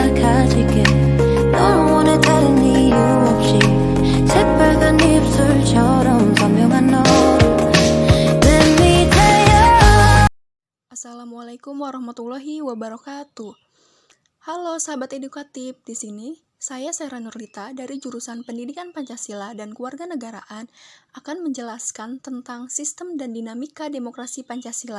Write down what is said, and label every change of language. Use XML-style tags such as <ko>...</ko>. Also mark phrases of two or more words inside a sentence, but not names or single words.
<ko>가질게 널 원해 다른 이유 없이 새빨간 입술처럼 선명한 너를 내 밑에야.</ko> <ar>السلام عليكم ورحمة الله وبركاته.</ar> <id>Halo sahabat edukatif, di sini saya Sera Nurlita dari jurusan Pendidikan Pancasila dan Kewarganegaraan akan menjelaskan tentang sistem dan dinamika demokrasi Pancasila.</id>